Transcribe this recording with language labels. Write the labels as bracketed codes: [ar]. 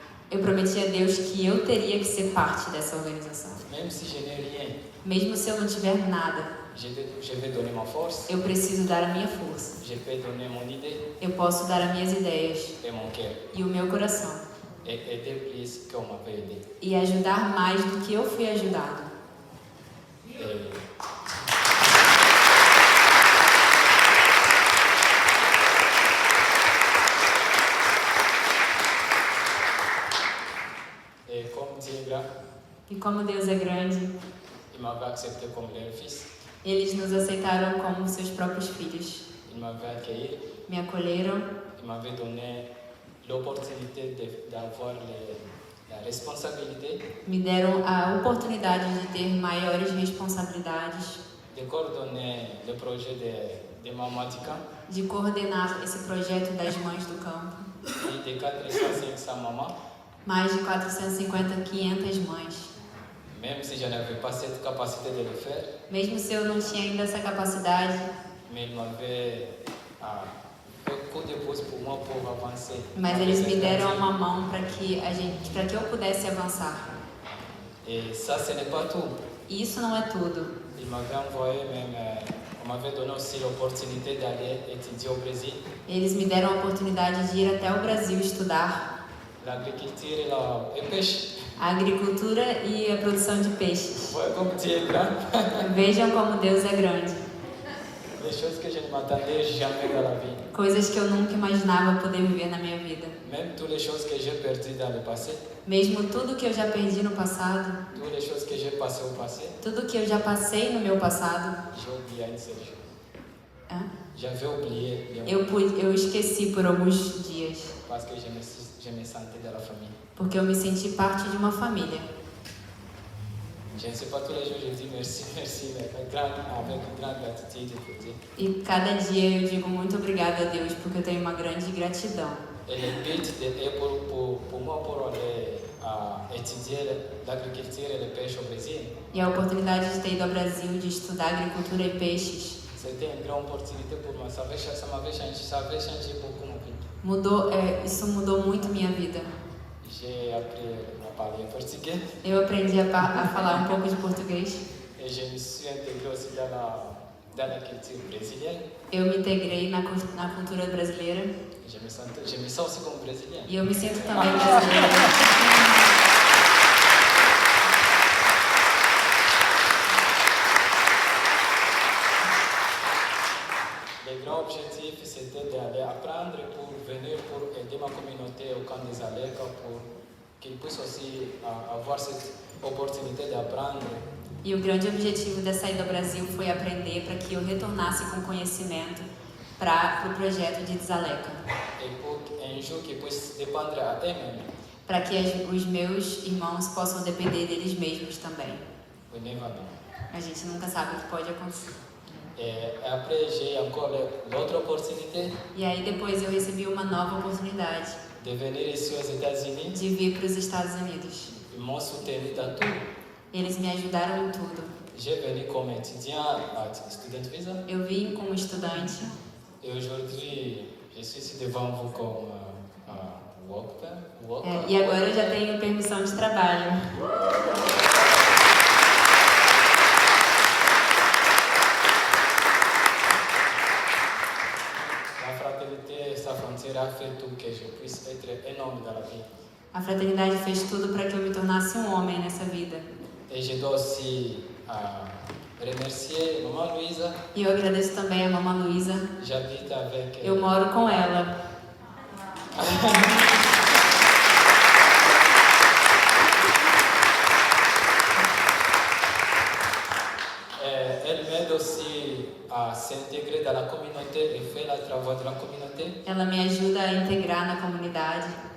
[pt] eu prometi a Deus que eu teria que ser parte dessa organização. [fr] même si je n'ai rien. [pt] Mesmo se eu não tiver nada, [fr] Je vais donner ma force, [pt] eu preciso dar a minha força. [fr] je peux donner mon idée [pt] Eu posso dar as minhas ideias [fr] et mon cœur [pt] e o meu coração. [fr] et aider plus qu'on m'avait aidé. [pt] E ajudar mais do que eu fui ajudado. [fr] Et comme Dieu est grand, [pt] E como Deus é grande, [fr] il m'avait accepté comme leur fils, [pt] eles nos aceitaram como seus próprios filhos. [fr] il m'avait accueilli, [pt] Me acolheram, [fr] il m'avait donné l'opportunité d'avoir la responsabilité [pt] me deram a oportunidade de ter maiores responsabilidades, [fr] de coordonner le projet de Maman du Camp [pt] de coordenar esse projeto das mães do campo. [fr] et de 400-500 mamans, [pt] Mais de 450, 500 mães. [fr] même si je n'avais pas cette capacité de le faire, [pt] Mesmo se eu não tinha ainda essa capacidade, [fr] mais il m'avait fait coup de pouce pour moi pour avancer. [pt] mas eles me deram uma mão para que eu pudesse avançar. [fr] Et ça, ce n'est pas tout. [pt] E isso não é tudo. [fr] Il m'avait envoyé même On m'avait donné aussi l'opportunité d'aller étudier au Brésil [pt] Eles me deram a oportunidade de ir até o Brasil estudar [fr] l'agriculture et le pêche. [pt] a agricultura e a produção de peixes. [fr] Ouais, comme tu es grand, [pt] Vejam como Deus é grande. [fr] des choses que je ne m'attendais jamais dans la vie. [pt] Coisas que eu nunca imaginava poder viver na minha vida. [fr] Même toutes les choses que j'ai perdues dans le passé, [pt] Mesmo tudo que eu já perdi no passado, [fr] toutes les choses que j'ai passées au passé, [pt] tudo que eu já passei no meu passado, [fr] j'ai oublié une seule chose. hã? J'avais oublié les [pt] eu esqueci por alguns dias, [fr] parce que je me sentais dans la famille. [pt] porque eu me senti parte de uma família. [fr] Je ne sais pas, tous les jours je dis merci, merci, mais avec grande gratitude pour Dieu. [pt] E cada dia eu digo muito obrigada a Deus, porque eu tenho uma grande gratidão. [fr] Et le but est pour moi pour aller étudier l'agriculture et le pêche au Brésil. [pt] E a oportunidade de ter ido ao Brasil, de estudar agricultura e peixes, [fr] C'était une grande opportunité pour moi. Ça m'avait changé beaucoup ma vie. [pt] isso mudou muito minha vida. [fr] J'ai appris à parler portugais [pt] Eu aprendi a falar um pouco de português. [fr] et je me suis intégré aussi dans la culture brésilienne. [pt] Eu me integrei na cultura brasileira [fr] Je me sens aussi comme brésilien. [pt] e eu me sinto também brasileira. [fr] Le grand objectif, c'était d'aller apprendre pour venir pour aider ma communauté au camp des Alecas pour qu'ils puissent aussi avoir cette opportunité d'apprendre. [pt] E o grande objetivo dessa ida ao Brasil foi aprender para que eu retornasse com conhecimento para o projeto de Dzaleca. [fr] Et pour un jour qu'ils puissent dépendre à eux-mêmes. [pt] Para que os meus irmãos possam depender deles mesmos também. [en] We never know. [pt] A gente nunca sabe o que pode acontecer. [fr] Et après, j'ai encore l'autre opportunité [pt] E aí depois eu recebi uma nova oportunidade [fr] de venir ici aux États-Unis. [pt] de vir para os Estados Unidos. [fr] Ils m'ont soutenu dans tout. [pt] Eles me ajudaram em tudo. [fr] J'ai venu comme étudiant à Student Visa. [pt] Eu vim como estudante [fr] Et aujourd'hui, je suis ici devant vous comme worker. [pt] e agora eu já tenho permissão de trabalho. [fr] La fraternité, sa frontière a fait tout que je puisse être un homme dans la vie. [pt] A fraternidade fez tudo para que eu me tornasse um homem nessa vida. [fr] Et je dois aussi remercier Maman Louisa. [pt] E eu agradeço também a mamãe Luísa. [fr] J'habite avec [pt] Eu moro com ela. [fr] Elle m'aide aussi à s'intégrer dans la communauté et faire le travail de la communauté. [pt] Ela me ajuda a integrar na comunidade,